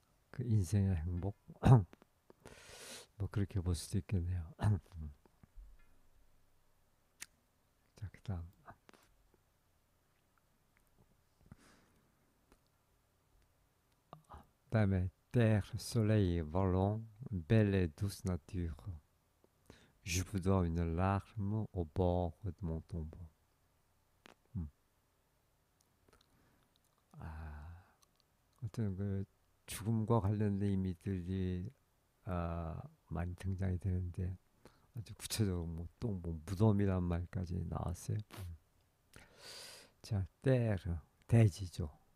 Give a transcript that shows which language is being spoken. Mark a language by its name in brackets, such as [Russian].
[Korean] 그 인생의 행복, 뭐 그렇게 볼 수도 있겠네요. 자, 그다음, 그다음에 [French] terre, soleil, volant, belle et douce nature. Je vous dois une larme au bord de mon tombeau. 음. [Korean] 아, 어떤 그 죽음과 관련된 의미들이 많이 등장이 되는데 아주 구체적으로 뭐또뭐 무덤이란 말까지 나왔어요. 자, 테르. 대지죠.